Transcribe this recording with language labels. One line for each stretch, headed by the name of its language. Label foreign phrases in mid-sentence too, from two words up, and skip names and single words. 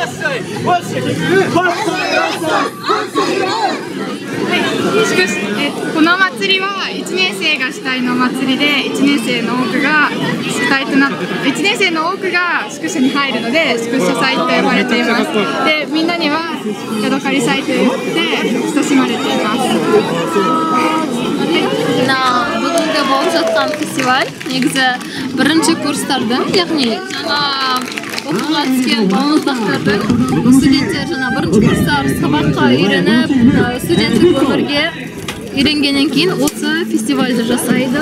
Japanese: この祭りは1年生が主体の祭りで、1年生の多くが主体となって、1年生の多くが宿舎に入るので宿舎祭と呼ばれています。で、みんなにはヤドカリ祭と言って親しまれています。
Kazakh: Бүгінгі болып жатқан фестиваль негізі бірінші курстардың, яғни жаңа оқуға түскен балмұздақтардың студенттер жаңа бірінші курстар сабаққа үйреніп, студенттік өмірге үйренгеннен кейін осы фестивальді жасайды.